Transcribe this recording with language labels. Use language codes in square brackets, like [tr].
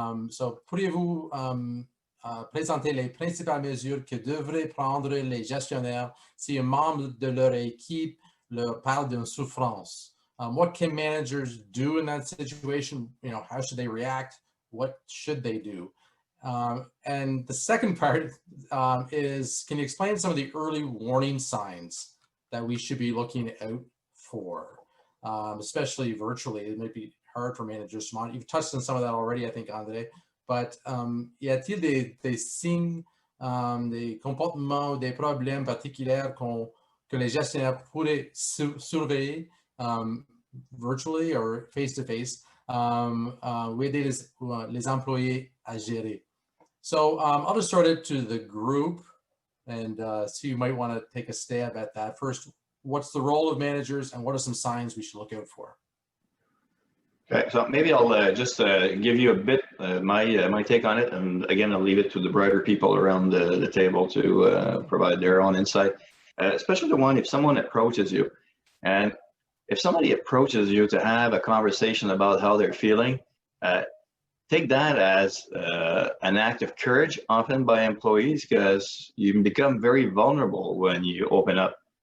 [fr] So, pourriez-vous présenter les principales mesures que devraient prendre les gestionnaires si un membre de leur équipe leur parle d'une souffrance? [en] What can managers do in that situation? How should they react? What should they do? And the second part is, can you explain some of the early warning signs that we should be looking out for, especially virtually? It might be hard for managers to monitor. You've touched on some of that already, I think, André. [fr] But y a-t-il des signes, des comportements, des problèmes particuliers que les gestionnaires pourraient surveiller [en] virtually or face-to-face, [fr] ou aider les employés à gérer? [en] So I'll just start it to the group and see, you might want to take a stab at that. First, what's the role of managers and what are some signs we should look out for? Okay, so maybe I'll just give you a bit my take on it, and again I'll leave it to the brighter people around the table to provide their own insight, especially the one if someone approaches you, and if somebody approaches you to have a conversation about how they're feeling, take that as an act of courage often by employees, because you become very vulnerable when you open up.